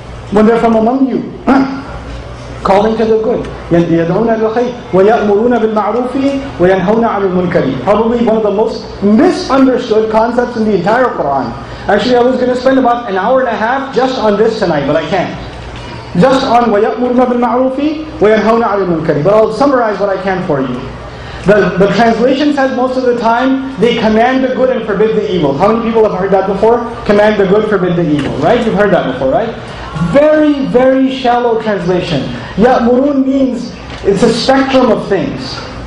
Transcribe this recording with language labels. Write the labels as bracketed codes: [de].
[en] When they're from among you, calling to the good. [ar] يَدْعُونَ بِالْخَيْرِ وَيَأْمُرُونَ بِالْمَعْرُوفِ وَيَنْهَوْنَ عَنِ الْمُنْكَرِ. [en] Probably one of the most misunderstood concepts in the entire Qur'an. Actually, I was going to spend about an hour and a half just on this tonight, but I can't. Just on [ar] وَيَأْمُرُونَ بِالْمَعْرُوفِ وَيَنْهَوْنَ عَنِ الْمُنْكَرِ. [en] But I'll summarize what I can for you. The translation says most of the time, they command the good and forbid the evil. How many people have heard that before? Command the good, forbid the evil, right? You've heard that before, right? Very, very shallow translation. Ya'murun means, it's a spectrum of things.